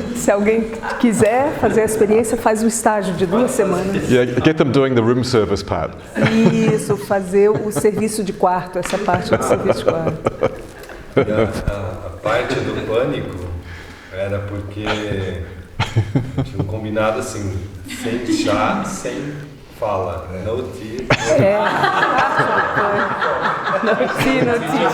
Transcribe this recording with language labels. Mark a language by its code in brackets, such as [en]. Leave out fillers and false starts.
[pt] Se alguém quiser fazer a experiência, faz um estágio de 2 semanas. [en] Yeah, get them doing the room service part. [pt] Isso, fazer o serviço de quarto, essa parte do serviço de quarto. A parte do pânico era porque tinha combinado assim, sem chá, sem fala, [en] no tea. [pt] É, parte do pânico. [en] No tea, no tea.